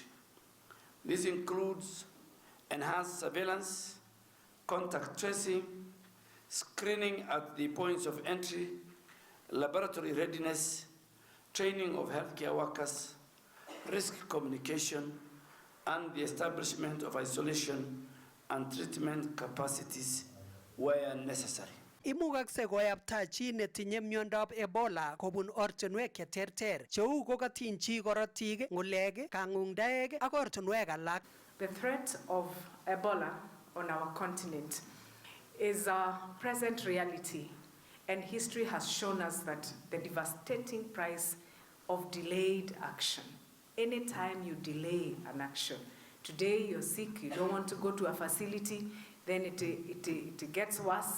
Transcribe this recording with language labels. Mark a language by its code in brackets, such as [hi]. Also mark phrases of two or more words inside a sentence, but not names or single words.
[en] This includes enhanced surveillance, contact tracing, screening at the points of entry, laboratory readiness, training of healthcare workers, risk communication, and the establishment of isolation and treatment capacities where necessary. [kln] Imukakse koyapta chi netinye miondab Ebola kobun ortinwek cheterter cheu kokatiny chi korotik, ng'ulek, kang'ungdaek ak ortinwek alak. [en] The threat of Ebola on our continent is a present reality, and history has shown us that the devastating price of delayed action. Anytime you delay an action, today you're sick, you don't want to go to a facility, then it gets worse.